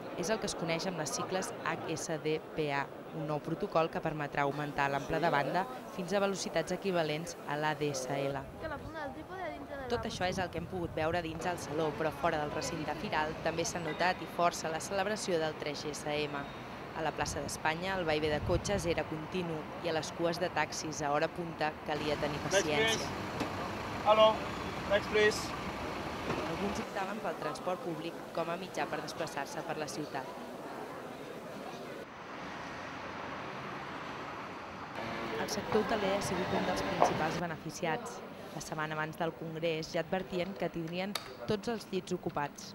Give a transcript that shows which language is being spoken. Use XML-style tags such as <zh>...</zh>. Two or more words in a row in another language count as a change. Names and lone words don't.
<ca>És el que es coneix amb les sigles HSDPA, un nou protocol que permetrà augmentar l'ample de banda fins a velocitats equivalents a l'ADSL. Tot això és el que hem pogut veure dins el saló, però fora del recinte firal també s'ha notat i força la celebració del 3GSM. A la plaça d'Espanya el vaivé de cotxes era continu i a les cues de taxis a hora punta calia tenir paciència.</ca> <en>Hello, next please.</en> <ca>Alguns optaven pel transport públic com a mitjà per desplaçar-se per la ciutat. El sector hoteler ha sigut un dels principals beneficiats. La setmana abans del Congrés ja advertien que tindrien tots els llits ocupats.</ca>